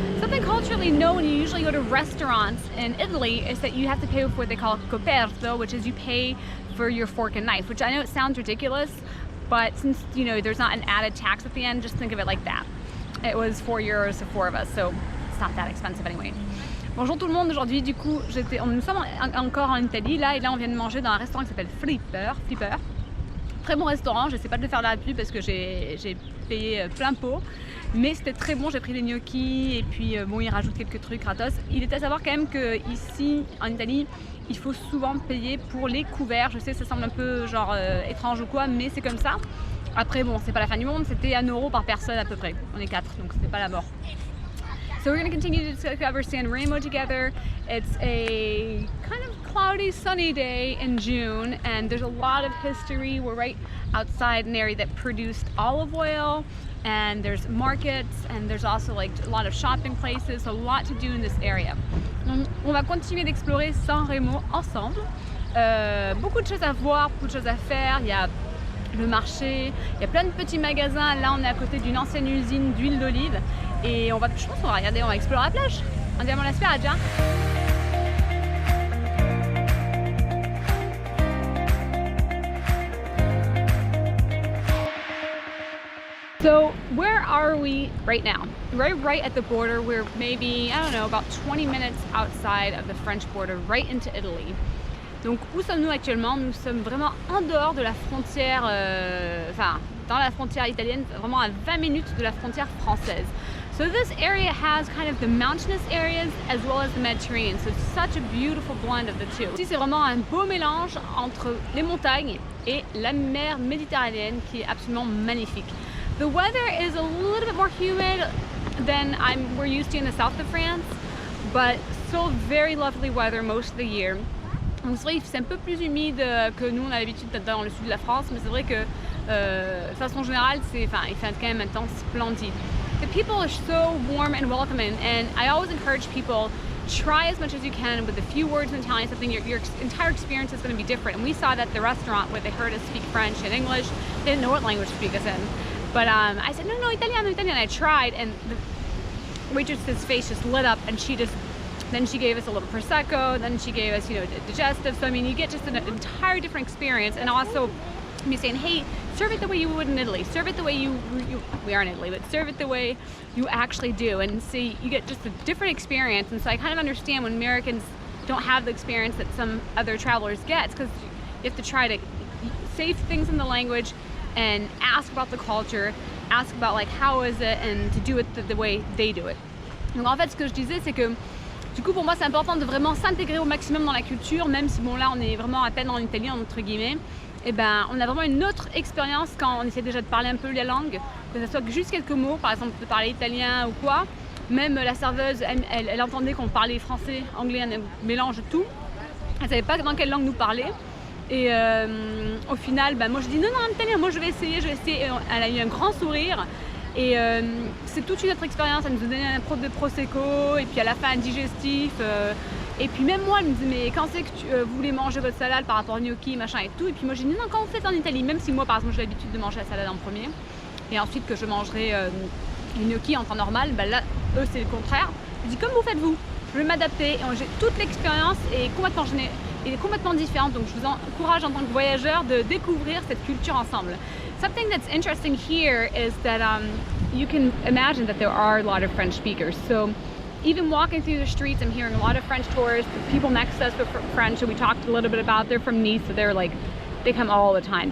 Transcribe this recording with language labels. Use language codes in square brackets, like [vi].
[en] Something culturally known when you usually go to restaurants in Italy is that you have to pay with what they call coperto, which is you pay for your fork and knife, which I know it sounds ridiculous, but since you know there's not an added tax at the end, just think of it like that. It was €4 for 4 of us, so it's not that expensive anyway. [fr] Bonjour tout le monde, aujourd'hui du coup nous sommes encore en Italie là, et là on vient de manger dans un restaurant qui s'appelle Flipper. Très bon restaurant, je sais pas de le faire de la pub parce que j'ai payé plein pot, mais c'était très bon. J'ai pris des gnocchis et puis bon, ils rajoutent quelques trucs gratos. Il est à savoir quand même que ici en Italie, il faut souvent payer pour les couverts. Je sais, ça semble un peu genre étrange ou quoi, mais c'est comme ça. Après bon, c'est pas la fin du monde, c'était €1 par personne à peu près. On est 4, donc c'était pas la mort. [en] So we're going to continue to discover San Remo together. It's a kind of cloudy, sunny day in June, and there's a lot of history. We're right outside an area that produced olive oil, and there's markets, and there's also like a lot of shopping places, a lot to do in this area. [fr] On va continuer d'explorer San Remo ensemble. Beaucoup de choses à voir, beaucoup de choses à faire. Il y a le marché, il y a plein de petits magasins. Là, on est à côté d'une ancienne usine d'huile d'olive. Et je pense qu'on va regarder, on va explorer la plage. [it] Andiamo alla spiaggia. [en] So where are we right now? We're right at the border. We're maybe, I don't know, about 20 minutes outside of the French border, right into Italy. [fr] Donc où sommes-nous actuellement? Nous sommes vraiment en dehors de la frontière, enfin dans la frontière italienne, vraiment à 20 minutes de la frontière française. [en] So this area has kind of the mountainous areas as well as the Mediterranean. So it's such a beautiful blend of the two. [fr] Ici c'est vraiment un beau mélange entre les montagnes et la mer Méditerranéenne qui est absolument magnifique. [en] The weather is a little bit more humid than we're used to in the south of France, but still very lovely weather most of the year. [fr] Donc c'est vrai que c'est un peu plus humide que nous on a l'habitude dans le sud de la France, mais c'est vrai que de façon générale il fait quand même un temps splendide. [en] The people are so warm and welcoming, and I always encourage people, try as much as you can with a few words in Italian, something your entire experience is going to be different. And we saw that at the restaurant where they heard us speak French and English. They didn't know what language to speak us in. But I said, no, Italiano. I tried, and the waitress's face just lit up, and then she gave us a little Prosecco, then she gave us, digestive. So I mean, you get just an entire different experience, and also me saying, hey, serve it the way you would in Italy. Serve it the way we are in Italy, but serve it the way you actually do. And see, you get just a different experience. And so I kind of understand when Americans don't have the experience that some other travelers get, because you have to try to say things in the language and ask about the culture, ask about like how is it, and to do it the way they do it. [fr] Donc en fait, ce que je disais, c'est que du coup pour moi c'est important de vraiment s'intégrer au maximum dans la culture, même si bon là on est vraiment à peine en Italie entre guillemets. Et ben on a vraiment une autre expérience quand on essaie déjà de parler un peu la langue, que ce soit juste quelques mots, par exemple de parler italien ou quoi. Même la serveuse, elle entendait qu'on parlait français, anglais, un mélange de tout. Elle savait pas dans quelle langue nous parler. Et au final, moi je dis non, en italien, moi je vais essayer. Elle a eu un grand sourire. Et c'est toute une autre expérience. Elle nous a donné un pot de prosecco et puis à la fin un digestif. Et puis même moi, elle me dit mais quand c'est que vous voulez manger votre salade par rapport au gnocchi, machin et tout. Et puis moi j'ai dit non, quand vous faites en Italie, même si moi par exemple j'ai l'habitude de manger la salade en premier, et ensuite que je mangerai les gnocchi en temps normal, là eux c'est le contraire. Je dis comme vous faites vous, je vais m'adapter. Et j'ai toute l'expérience est complètement différente. Donc je vous encourage en tant que voyageur de découvrir cette culture ensemble. [en] Something that's interesting here is that you can imagine that there are a lot of French speakers. So even walking through the streets, I'm hearing a lot of French tourists. The people next to us are French, so we talked a little bit about. They're from Nice, so they're like, they come all the time.